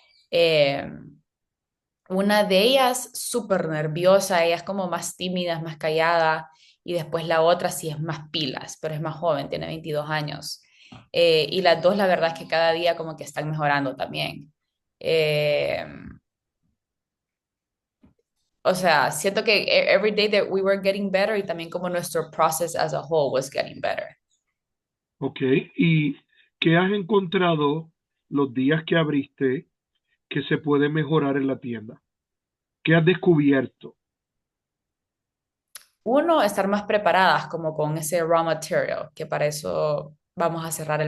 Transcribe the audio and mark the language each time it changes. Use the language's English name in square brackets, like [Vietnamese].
[Spanish] Eh, una de ellas súper nerviosa, ella es como más tímida, es más callada, y después la otra sí es más pilas, pero es más joven, tiene 22 años. Y las dos, la verdad es que cada día como que están mejorando también. [English] Eh, [Spanish] o sea, siento que [English] every day that we were getting better [Spanish] y también como nuestro [English] process as a whole was getting better. Ok. [Spanish] ¿Y qué has encontrado los días que abriste que se puede mejorar en la tienda? ¿Qué has descubierto? Uno, estar más preparadas como con ese raw material, que para eso vamos a cerrar el